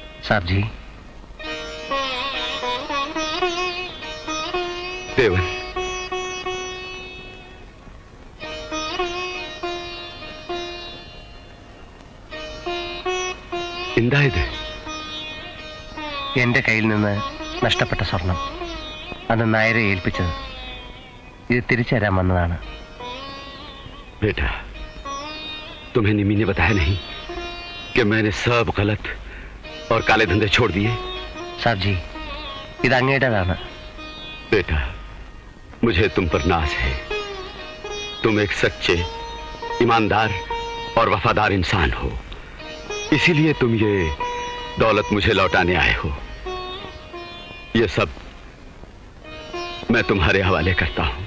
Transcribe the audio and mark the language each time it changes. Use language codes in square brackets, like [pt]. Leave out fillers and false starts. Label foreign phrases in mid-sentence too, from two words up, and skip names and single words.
[hi] साहब जी। देवन, [ml] എന്തായത്? എന്റെ കയ്യിൽ നിന്ന് നഷ്ടപ്പെട്ട സ്വർണം അന്ന് നായരെ ഏൽപ്പിച്ചത്. ഇത് തിരിച്ചു തരാൻ വന്നതാണ്. [hi] बेटा, तुम्हें निमी ने बताया नहीं कि मैंने सब गलत और काले धंधे छोड़ दिए? साहब जी, [ml] ഇത് അങ്ങയുടേതാണ്. [hi] बेटा, मुझे तुम पर नाज है. तुम एक सच्चे, ईमानदार और वफादार इंसान हो. इसीलिए तुम ये दौलत मुझे लौटाने आए हो. ये सब मैं तुम्हारे हवाले करता हूं.